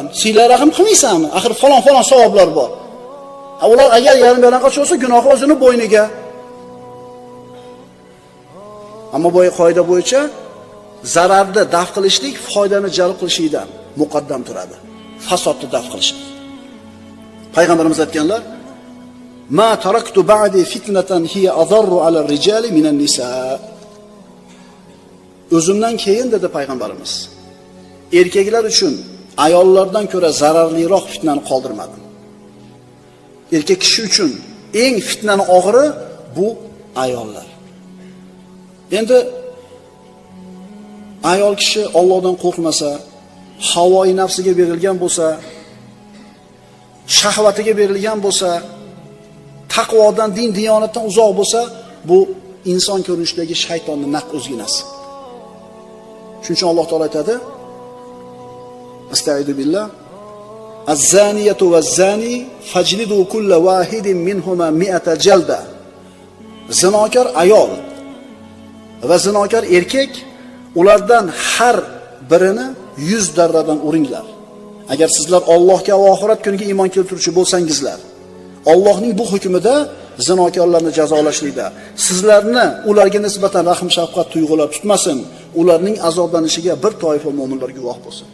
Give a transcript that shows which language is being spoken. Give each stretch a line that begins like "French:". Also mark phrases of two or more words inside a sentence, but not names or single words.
Uzbek: Siylar rahim qilmaysanmi? Axir falon savoblar bor." Ular agar yarim-yarim bo'lsa, gunohi o'zini bo'yniga. Ammo bu qoida bo'yicha zararni daf qilishlik foydani jalb qilishdan muqaddam turadi. Fasodni daf qilish. Payg'ambarimiz aytganlar:
Arabic: "ما تركت بعدي فتنة هي أضر على الرجال من النساء."
Uzbek: O'zimdan keyin dedi payg'ambarimiz, erkaklar uchun ayollardan ko'ra zararliroq fitnani qoldirmadim. Erkak kishi uchun eng fitnani og'iri bu ayollar. Endi ayol kishi Allohdan qo'rqmasa, havoi nafsiga berilgan bo'lsa, shahvatiga berilgan bo'lsa, taqvodan, din diyonatdan uzoq bo'lsa, bu inson ko'rinishidagi shaytonning naq o'zginasi. Shuning uchun Alloh taolo aytadi:
Arabic: أستغفر بالله. الزانية والزاني فاجلدوا كل واحد منهما 100 جلدة.
Uzbek: Zinokor ayol va zinokor erkak, ulardan har birini 100 darradan uringlar. Agar sizlar Allohga va oxirat kuniga iymon keltiruvchi bo'lsangizlar, Allohning bu hukmida zinokorlarni jazolashlikda sizlarni ularga nisbatan rahm shafqat tuyg'ular tutmasin, ularning azoblanishiga bir toifa mu'minlar guvoh bo'lsin.